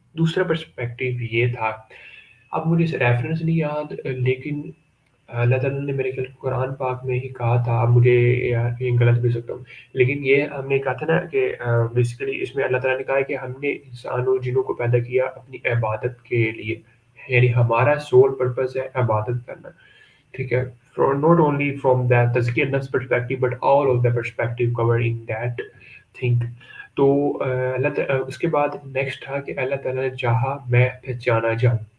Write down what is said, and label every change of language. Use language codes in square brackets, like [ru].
[ur] دوسرا پرسپیکٹو یہ تھا، اب مجھے ریفرنس نہیں یاد، لیکن اللہ تعالیٰ نے میرے خیال قرآن پاک میں ہی کہا تھا. اب مجھے یار یہ غلط بھی سکتا ہوں، لیکن یہ ہم نے کہا تھا نا کہ بیسیکلی اس میں اللہ تعالیٰ نے کہا ہے کہ ہم نے انسان اور جنوں کو پیدا کیا اپنی عبادت کے لیے، یعنی ہمارا سول پرپز ہے عبادت کرنا. ٹھیک ہے، [en] not only from that تزکیہ نفس perspective but all of the perspective covered in that thing. [ur] تو اس کے بعد نیکسٹ تھا کہ اللہ تعالیٰ نے چاہا میں پہچانا جاؤں.